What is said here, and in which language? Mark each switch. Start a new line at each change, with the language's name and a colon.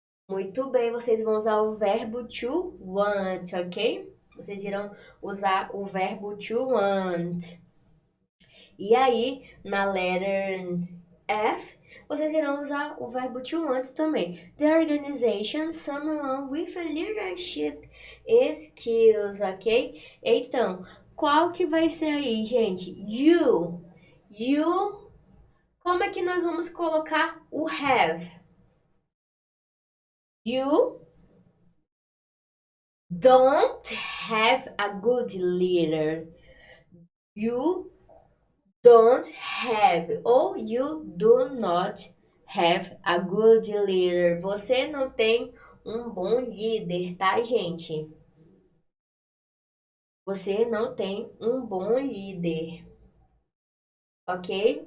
Portuguese: Muito bem, vocês vão usar o verbo to want, ok? vocês irão usar o verbo to want. E aí, na letter F, vocês irão usar o verbo to want também.
English: The organization, someone with a leadership skills, ok?
Portuguese: Então, qual que vai ser aí, gente?
English: You. You.
Portuguese: Como é que nós vamos colocar o have?
English: You don't have a good leader. You don't have ou you do not have a good leader.
Portuguese: Você não tem um bom líder, tá, gente? Você não tem um bom líder, ok?